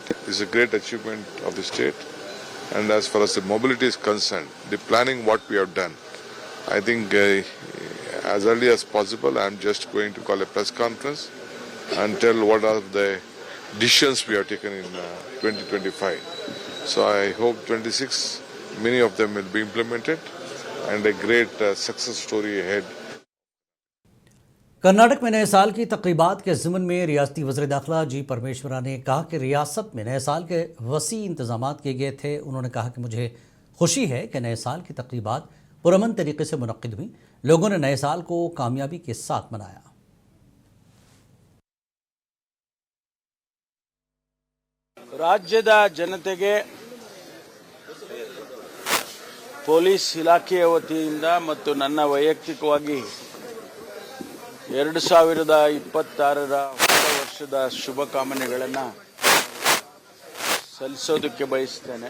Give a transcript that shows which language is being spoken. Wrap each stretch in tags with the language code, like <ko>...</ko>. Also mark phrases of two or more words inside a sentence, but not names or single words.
<en>This is a great achievement of the state. And as far as the mobility is concerned, the planning what we have done, I think as early as possible, I am just going to call a press conference and tell what are the decisions we have taken in 2025. So I hope 26 many of them will be implemented and a great success story ahead.</en> <ur>کرناٹک میں نئے سال کی تقریبات کے ضمن میں ریاستی وزیر داخلہ جی پرمیشورا نے کہا کہ ریاست میں نئے سال کے وسیع انتظامات کیے گئے تھے. انہوں نے کہا کہ مجھے خوشی ہے کہ نئے سال کی تقریبات پرامن طریقے سے منعقد ہوئی. لوگوں نے نئے سال کو کامیابی کے ساتھ منایا.</ur> <kn>ರಾಜ್ಯದ ಜನತೆಗೆ ಪೊಲೀಸ್ ಇಲಾಖೆಯ ವತಿಯಿಂದ ಮತ್ತು ನನ್ನ ವೈಯಕ್ತಿಕವಾಗಿ 2026ರ ಹೊಸ ವರ್ಷದ ಶುಭಕಾಮನೆಗಳನ್ನು ಸಲ್ಲಿಸೋದಕ್ಕೆ ಬಯಸ್ತೇನೆ.</kn>